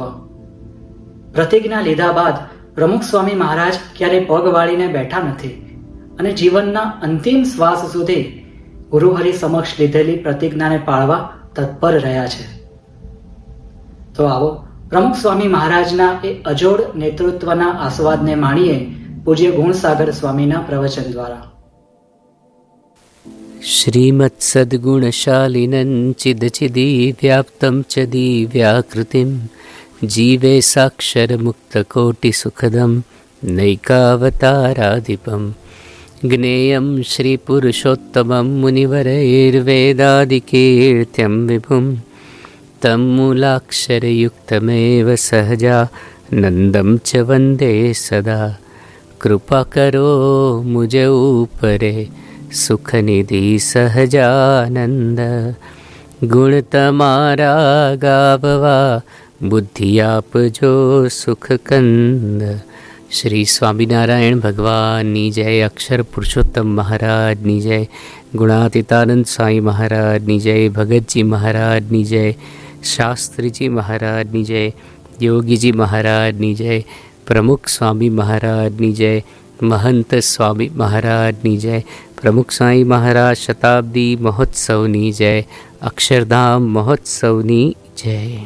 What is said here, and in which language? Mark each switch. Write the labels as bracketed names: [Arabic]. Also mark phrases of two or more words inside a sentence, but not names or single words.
[Gujarati] પ્રતિજ્ઞા લીધા બાદ પ્રમુખ સ્વામી મહારાજ ક્યારે પગ વાળીને બેઠા નથી અને જીવનના અંતિમ શ્વાસ સુધી ગુરુહરિ સમક્ષ લીધેલી પ્રતિજ્ઞાને પાળવા તત્પર રહ્યા છે. તો આવો પ્રમુખ સ્વામી મહારાજના એ અજોડ નેતૃત્વના આસ્વાદને માણીએ પૂજ્ય ગુણસાગર સ્વામીના પ્રવચન દ્વારા. [Sanskrit] श्रीमत्सद्गुणशालिनं चिदचिदीव्याप्तं च दिव्याकृतिं जीवे साक्षरमुक्तकोटिसुखदं नैकावताराधिपं ज्ञेयं श्रीपुरुषोत्तमं मुनिवरैर्वेदादिकीर्त्यं विभुं तं मूलाक्षरयुक्तमेव सहजानन्दं च वन्दे सदा. [Gujarati] કૃપા કરો મુઝે ઊપરે સુખ નિધિ સહજાનંદ. ગુણ તમારા ગાવવા બુદ્ધિ આપજો સુખ કંદ. श्री स्वामीनारायण भगवानની જય, અક્ષર પુરુષોત્તમ મહારાજની જય, ગુણાતીતાનંદ સ્વામી મહારાજની જય, ભગતજી મહારાજની જય, શાસ્ત્રીજી મહારાજની જય, યોગીજી મહારાજની જય, પ્રમુખ સ્વામી મહારાજની જય, મહંત સ્વામી મહારાજની જય, પ્રમુખ સ્વામી મહારાજ શતાબ્દી મહોત્સવની જય, અક્ષરધામ મહોત્સવની જય.